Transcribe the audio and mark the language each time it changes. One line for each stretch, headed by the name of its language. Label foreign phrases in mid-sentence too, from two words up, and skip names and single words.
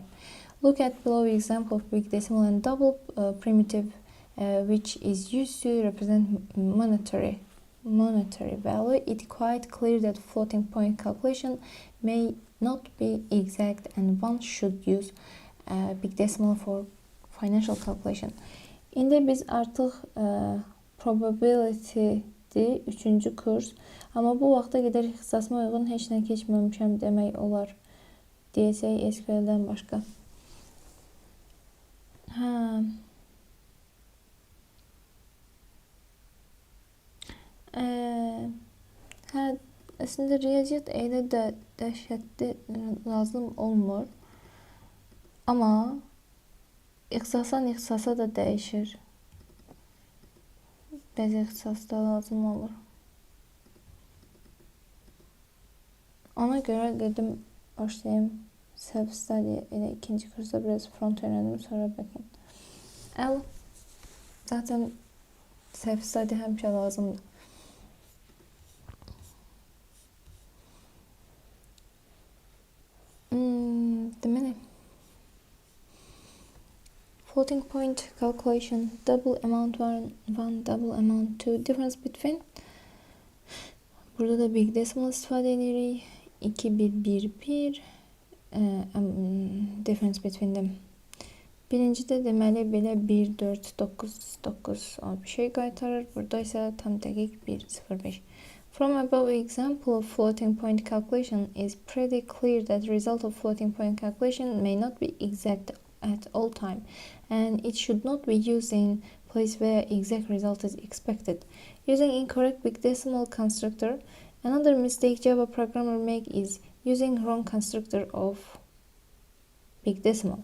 English: Look at below example of big decimal and double primitive, which is used to represent monetary value. It's quite clear that floating point calculation may not be exact, and one should use big decimal for financial calculation.
Azerbaijani: İndi biz artıq probability-dir, 3-cü kurs. Amma bu vaxta qədər ixtisasıma uyğun heç nə keçməmişəm demək olar. Deyəcək SQL-dən başqa. Əslində riyaziyyat elə də dəhşətli lazım olmur. Amma ixtisasa da dəyişir. Bəzi ixtisasda lazım olur. Ona görə dedim başlayayım self-study ilə ikinci kursa biraz front öyrəndim, sonra backend. Zaten self-study həmişə lazımdır. Deməli,
English: floating point calculation, double amount 1, double amount 2, difference between
Azerbaijani: Burada da
English: big decimal
Azerbaijani: istifadə edirik.
English: 2, 1, 1, 1. Difference between them.
Azerbaijani: Birincidə deməli belə 1, 4, 9, 9 bir şey qaytarır. Burada isə tam dəqiq 1, 0, 5.
English: From above example of floating point calculation is pretty clear that the result of floating point calculation may not be exact at all time, and it should not be used in place where exact result is expected. Using incorrect big decimal constructor, another mistake Java programmer make is using wrong constructor of big decimal.